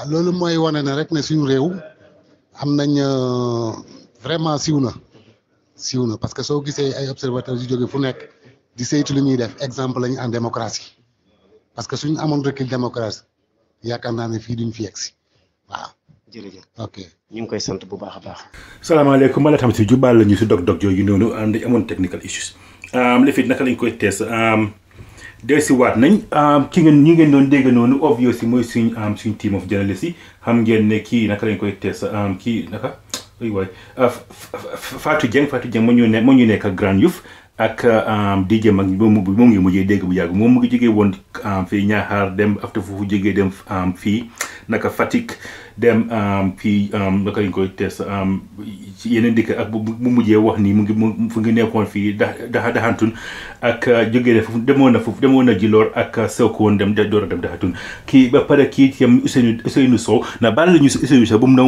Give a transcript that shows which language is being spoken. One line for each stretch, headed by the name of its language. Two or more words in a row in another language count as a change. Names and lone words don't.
Wolof: waaw loolu mooy wane ne rek ne suñu réew am nañ vraiment siiw na parce que soo gisee ay observateurs yu jóge fu nekk di saytu li ñuy def exemple lañu
French: en démocratie
Wolof: parce que suñu amoon
French: recul démocratie
Wolof: yaakaar naa ne fii duñ fi yegsi waaw. jërëjëf ok ñu ngi koy sant bu baax a baax. salaamaaleykum ma la tam si jubal la ñu si dog-dog yooyu noonu ànd amoon
English: technical issues
Wolof: lefit naka lañ koy tees delsi waat nañ ki ngeen ñi ngeen doon dégg noonu obviously mooy suñ
English: team of journalists
Wolof: yi xam ngeen ne kii naka lañ koy tees kii naka ay waay Fatou Dieng moo ñu nekk ak Grand Yoff ak DJ Mag moom ngi mujjee dégg bu yàgg moom mu ngi jógee woon fii Niakhar dem after foofu jógee dem fii naka Fatick dem fii naka lañ koy tees ci yeneen dëkk ak bu mujjee wax ni mu ngi nekkoon fii daxantun ak jógee ne foofu demoon na Djilor ak Sokone dem door a dem daxantun kii ba pare kii yam Ousseynou Sow na baal la ñu Ousseynou Sow bu mu doon